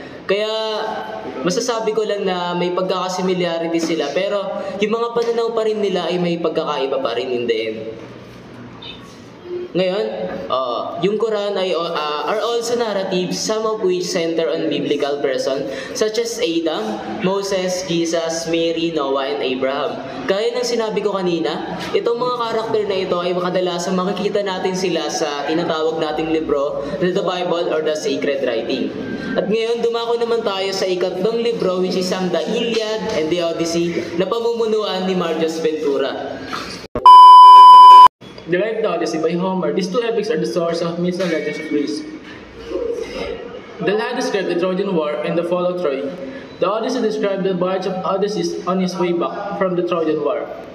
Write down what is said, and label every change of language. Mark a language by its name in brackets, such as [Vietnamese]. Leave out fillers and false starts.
[Filipino] Kaya masasabi ko lang na may pagkakasimilarity sila, pero yung mga pananaw pa rin nila ay may pagkakaiba pa rin [English] in the end. [Filipino] Ngayon, yung [English] Quran are also narratives, some of which center on biblical persons such as Adam, Moses, Jesus, Mary, Noah, and Abraham. [Filipino] Gaya ng sinabi ko kanina, itong mga karakter na ito ay kadalasan makikita natin sila sa tinatawag nating libro, [English] the Bible or the Sacred Writing. [Filipino] At ngayon, dumako naman tayo sa ikatlong libro [English] which is [Filipino] ang The Iliad and the Odyssey na pamumunuan ni Marjus Ventura. [English] The Iliad and the Odyssey by Homer. These two epics are the source of myths and legends of Greece. The Iliad described the Trojan War and the fall of Troy. The Odyssey described the voyage of Odysseus on his way back from the Trojan War.